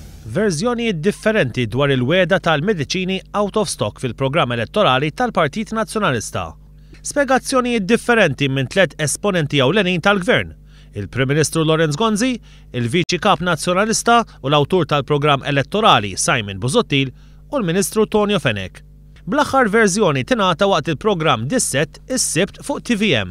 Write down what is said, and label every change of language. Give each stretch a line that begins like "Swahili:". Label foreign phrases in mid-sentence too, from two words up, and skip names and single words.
Maltese: verżjonijiet differenti dwar il-weda tal-mediċini
English: out of stock
Maltese: fil-programm elettorali tal-Partit Nazzjonalista. Spjegazzjonijiet differenti minn 3 esponenti ewlenin tal-Gvern: il-Prim Ministru Laurence Gonzi, il-Viċi Kap Nazzjonalista u l-awtur tal-programm elettorali Simon Busuttil u l-Ministru Tonio Fenech. Bl-aħħar verżjoni tingħata waqt il-programm Disset is-Sibt fuq TVM.